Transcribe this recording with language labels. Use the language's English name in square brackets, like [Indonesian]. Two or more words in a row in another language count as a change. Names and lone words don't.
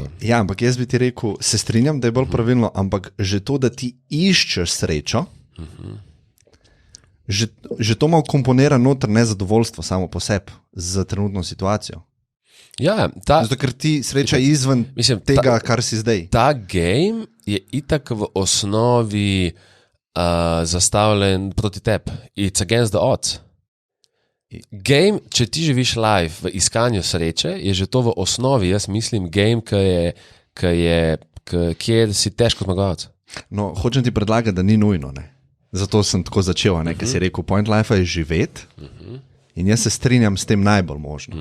[Slovenian] Ja, ampak jaz bi ti rekel, se strinjam, da je bolj pravilno, ampak že to, da ti iščeš srečo, že to malo komponira noter nezadovoljstvo samo po sebi za trenutno situacijo. Ja, zato, ker ti sreča izven tega, kar si zdaj. Ta game je itak v osnovi zastavljen proti tebi. [English] It's against the odds. [Slovenian] Game, če ti živiš live v iskanju sreče, je že to v osnovi, jaz mislim, game, ki kjer si težko zmagovalec. No, hočem ti predlagati, da ni nujno. Ne? Zato sem tako začel, ker si rekel, [English] point life [Slovenian] je živeti in jaz se strinjam s tem najbolj možno.